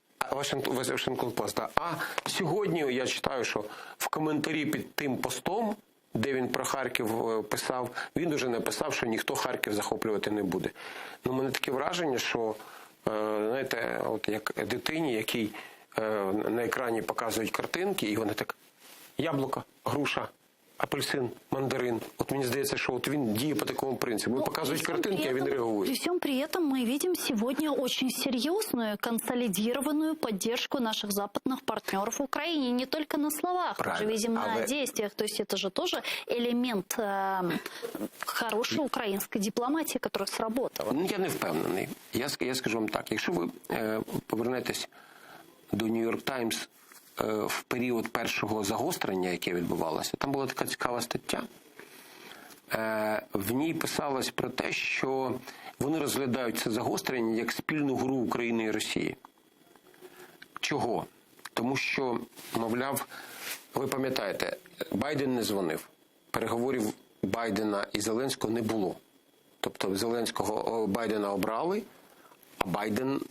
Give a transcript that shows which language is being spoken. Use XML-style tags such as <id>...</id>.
<uk>Вашингтон Пост. А сьогодні я читаю, що в коментарі під тим постом, де він про Харків писав, він уже написав, що ніхто Харків захоплювати не буде. У мене таке враження, що, знаєте, от як дитині, якій на екрані показують картинки, і вона так: яблуко, груша, апельсин, мандарин. От мені здається, що от він діє по такому принципу. Показують картинки, а він реагує.</uk> <ru>При всем при этом мы видим сегодня очень серьезную, консолидированную поддержку наших западных партнеров в Украине. Не только на словах, мы же видим на действиях. То есть это же тоже элемент хорошей украинской дипломатии, которая сработала.</ru> <uk>Я не впевнений. Я скажу вам так. Якщо ви повернетесь до New York Times в період першого загострення, яке відбувалося, там була така цікава стаття. В ній писалось про те, що вони розглядають це загострення як спільну гру України і Росії. Чого? Тому що, мовляв, ви пам'ятаєте, Байден не дзвонив. Переговорів Байдена і Зеленського не було. Тобто Байдена обрали, а Байден...</uk>